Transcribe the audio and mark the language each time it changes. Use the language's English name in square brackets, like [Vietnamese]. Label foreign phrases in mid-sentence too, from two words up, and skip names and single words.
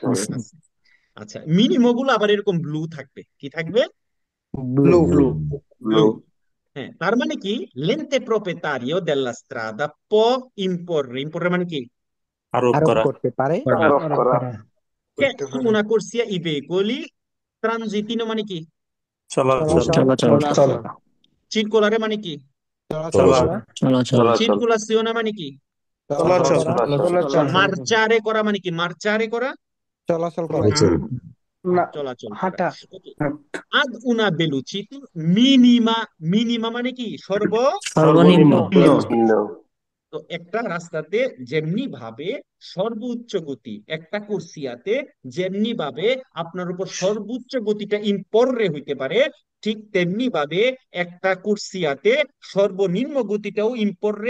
[Bangla] আছে। আচ্ছা, মিনিমো গুলো আবার এরকম ব্লু থাকবে, কি থাকবে? ব্লু ব্লু ব্লু। হ্যাঁ, তার মানে কি [Italian] l'ente proprietario della strada può imporre, imporre [Bangla] মানে কি? আরোপ আরোপ করা করতে পারে আরোপ করা [Italian] কে una corsia i veicoli transitino [Bangla] মানে কি? চলাচল চলাচল চলাচল Circolare মানে কি? চলা চলাচল চলাচল Circolazione মানে কি? চলাচল চলাচল Marciare করা মানে কি? Marciare করা, চলাচল করা চলাচল করা। হাঁটা [Italian] Okay. Ad una velocità minima, minima [Bangla] মানে কি? সর্বনিম্ন নিম্ন তো একটা রাস্তাতে যেমনি ভাবে সর্বোচ্চ গতি, একটা কুরসিয়াতে যেমনি ভাবে আপনার উপর সর্বোচ্চ গতিটা ইম্পররে হইতে পারে, ঠিক তেমনি ভাবে একটা কুরসিয়াতে সর্বনিম্ন গতিটাও ইম্পররে